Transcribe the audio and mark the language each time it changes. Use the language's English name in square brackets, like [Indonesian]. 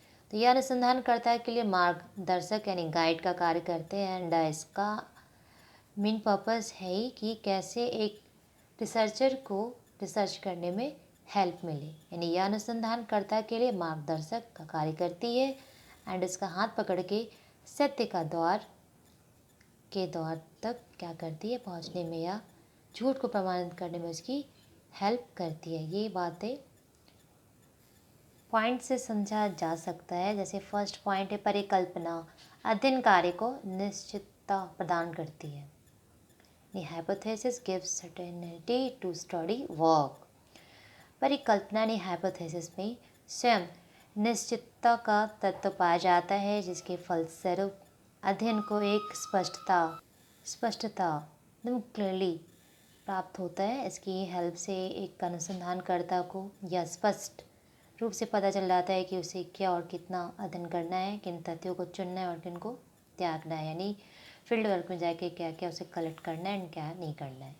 [Hindi] तो यह अनुसंधानकर्ता के लिए मार्गदर्शक यानी गाइड का कार्य करते हैं एंड इसका मेन पर्पस है ही कि कैसे एक रिसर्चर को रिसर्च करने में हेल्प मिले, यानी यह अनुसंधानकर्ता के लिए मार्गदर्शक का कार्य करती है एंड इसका हाथ पकड़ के सत्य का द्वार तक क्या करती है पहुंचने में या झूठ को प्रमाणित करने में उसकी हेल्प करती है। ये बातें पॉइंट से समझा जा सकता है। जैसे फर्स्ट पॉइंट है परिकल्पना अध्ययन कार्य को निश्चितता प्रदान करती है। [English] The hypothesis gives certainty to study work. [Hindi] परिकल्पना ने हाइपोथेसिस में स्वयं निश्चितता का तत्व पाया जाता है जिसके फलस्वरूप अध्ययन को एक स्पष्टता एकदम क्लियरली प्राप्त होता है। इसकी हेल्प से एक अनुसंधानकर्ता को यह स्पष्ट रूप से पता चल जाता है कि उसे क्या और कितना अध्ययन करना है, किन तथ्यों को चुनना है और किन को त्यागना है, यानी फील्ड वर्क में जाके क्या क्या उसे कलेक्ट करना है एंड क्या नहीं करना है।